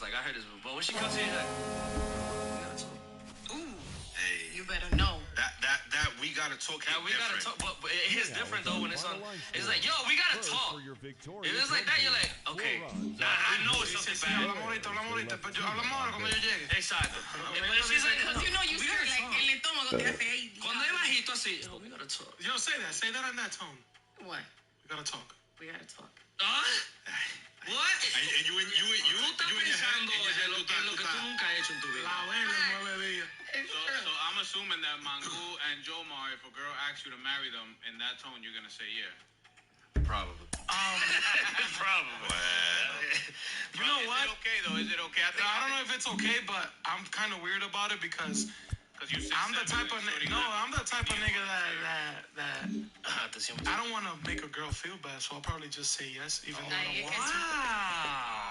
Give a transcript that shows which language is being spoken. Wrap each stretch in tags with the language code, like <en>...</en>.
<en>Like I heard this, but when she comes to you, like, You better know. That we gotta talk. yeah, we gotta talk. But it hits different though when it's on. It's like, yo, we gotta talk. If it's like that, you're like, okay, I know it's something bad.</en> <es>Hablamos ahorita, pero hablamos ahora cuando yo llegue.</es> <en>Exacto. But if she's like, Because you know you scared like</en> <es>el estómago te hace ahí. cuando es bajito así, yo,</es> <en>we gotta talk. Yo, say that in that tone. What? We gotta talk. We gotta talk. What? And you in your head,</en> <es>en lo que tú nunca has hecho en tu vida. La vela en 9 días.</es> <en>So I'm assuming that Mangu and Jomar, if a girl asks you to marry them in that tone, you're gonna say yeah. Probably. Probably. You know what? Is it okay though? Is it okay? I don't know if it's okay, but I'm kind of weird about it because I'm the type of nigga that I don't want to make a girl feel bad, so I'll probably just say yes, even though I don't want to.</en>